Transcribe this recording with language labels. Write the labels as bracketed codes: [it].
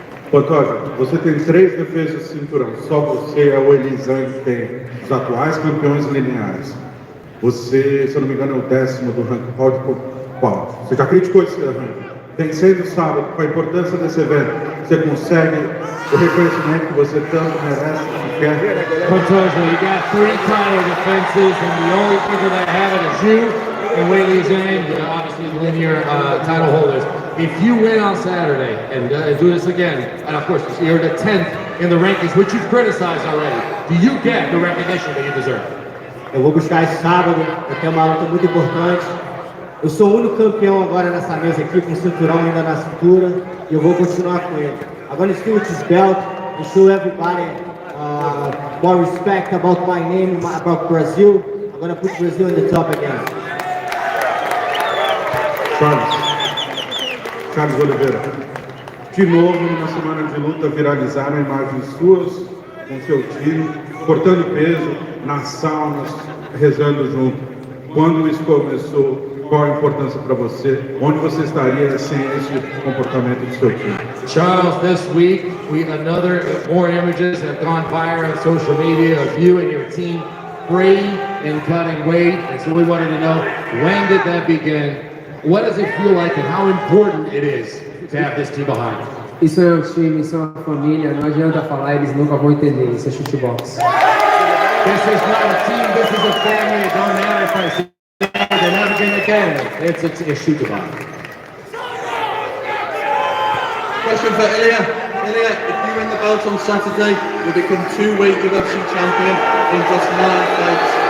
[pt] Pantoja, você tem 3 defesas de cinturão. Só você é o Elisandro que tem os atuais campeões lineares. Você, se eu não me engano, é o 10º do ranking. Qual? Você já criticou esse ranking. Vencendo sábado, com a importância desse evento, você consegue o reconhecimento que você tanto merece e quer. [en] Pantoja, you got 3 title defenses, and the only people that have it is you and Weili Zhang, obviously the linear title holders. If you win on Saturday and do this again, and of course you're the 10th in the rankings, which you've criticized already, do you get the recognition that you deserve? [pt] Eu vou buscar esse sábado, eu tenho uma luta muito importante. Eu sou o único campeão agora nessa mesa aqui, com o cinturão ainda na cintura, e eu vou continuar com ele. [en] I'm going to steal his belt and show everybody more respect about my name, about Brazil. I'm going to put Brazil in the top again. [pt] Charles Oliveira, de novo, numa semana de luta, viralizaram imagens suas com seu time, cortando peso, nas saunas, rezando junto. Quando isso começou, qual a importância para você? Onde você estaria sem esse comportamento do seu time? [en] Charles, this week, more images have gone viral on social media of you and your team praying and cutting weight. And so we wanted to know, when did that begin? What does it feel like and how important it is to have this team behind you? [pt] Isso é o time, isso é uma família, não adianta falar, eles nunca vão entender, isso é shootbox. [en] This is not a team, this is a family. It don't matter if I say they're never going to get it. It's a shootbox. Question for Ilia. Ilia, if you win the belt on Saturday, you become 2-weight UFC champion in just 9 fights.